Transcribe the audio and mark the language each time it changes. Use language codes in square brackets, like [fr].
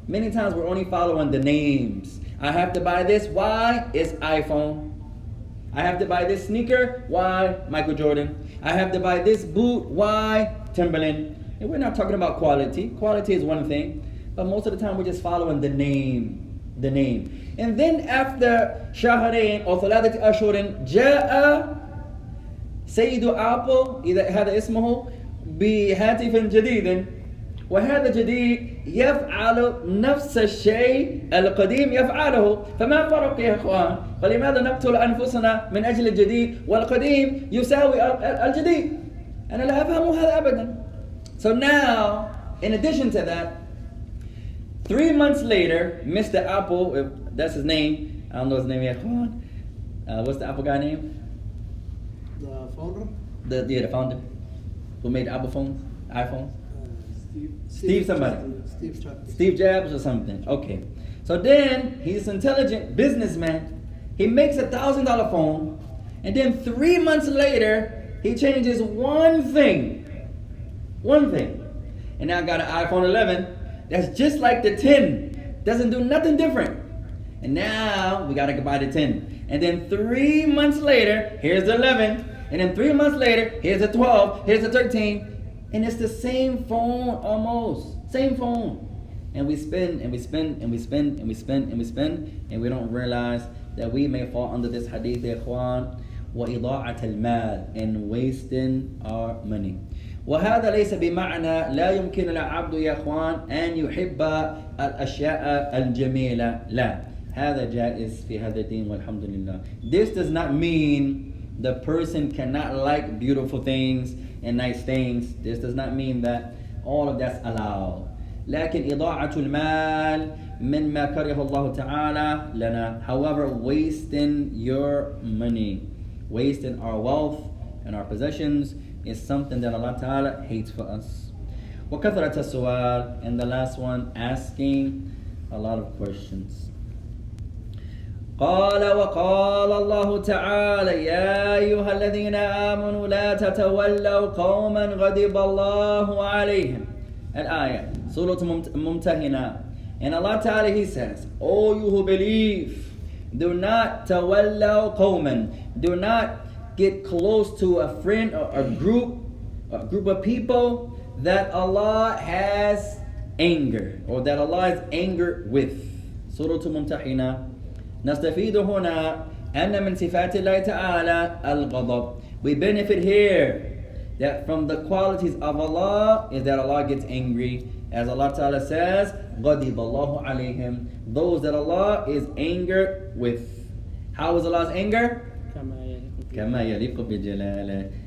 [en] Many times we're only following the names. I have to buy this. Why? It's iPhone. I have to buy this sneaker. Why? Michael Jordan. I have to buy this boot. Why? Timberland. And we're not talking about quality. Quality is one thing. But most of the time we're just following the name. The name. And then after [ar] شهرين أو 3 أشهر جاء سيد أبل إذا هذا اسمه بهاتف جديد وهذا الجديد يفعل نفس الشيء القديم يفعله. فما فرق يا إخوان؟ فلماذا نقتل أنفسنا من أجل الجديد والقديم يساوي الجديد؟ أنا لا أفهم هذا أبدا. [en] So now, in addition to that, 3 months later, Mr. Apple, if that's his name, I don't know his name yet. What's the Apple guy name? The founder? The founder who made Apple phones, iPhones. Steve somebody. Steve Jobs. Steve Jobs or something. Okay. So then he's an intelligent businessman. He makes $1,000 phone, and then 3 months later he changes one thing. One thing. And now I got an iPhone 11 that's just like the 10. Doesn't do nothing different. And now we gotta buy the 10. And then 3 months later, here's the 11. And then 3 months later, here's the 12, here's the 13. And it's the same phone almost. Same phone. And we spend and we spend and we spend and we spend and we spend, and we don't realize that we may fall under this hadith, ikhwan, [ar] وإضاعة المال, [en] and wasting our money. [ar] وهذا ليس بمعنى لا يمكن للعبد يا اخوان أن يحب الأشياء الجميلة. لا, هذا جائز في هذا الدين والحمد لله. [en] This does not mean the person cannot like beautiful things and nice things. This does not mean that all of that's allowed. [ar] لكن إضاعة المال مما كره الله تعالى لنا. [en] However, wasting your money, wasting our wealth and our possessions is something that Allah Ta'ala hates for us. [ar] وكثرة السؤال, [en] and the last one, asking a lot of questions. [ar] قال وقال الله تعالى يا أيها الذين آمنوا لا تتولوا قوما غضب الله عليهم. [en] Al-ayah, Surah Mumtahina. And Allah Ta'ala, He says, O you who believe, do not tawallaw qawman, do not get close to a friend or a group of people that Allah has anger, or that Allah is angered with. Surah Mumtahina. [ar] نستفيد هنا أن من صفات الله تعالى الغضب. [en] We benefit here that from the qualities of Allah is that Allah gets angry. As Allah Ta'ala says, [ar] غضب الله عليهم. [en] Those that Allah is angered with. How is Allah's anger? [ar] كما يليق بجلاله.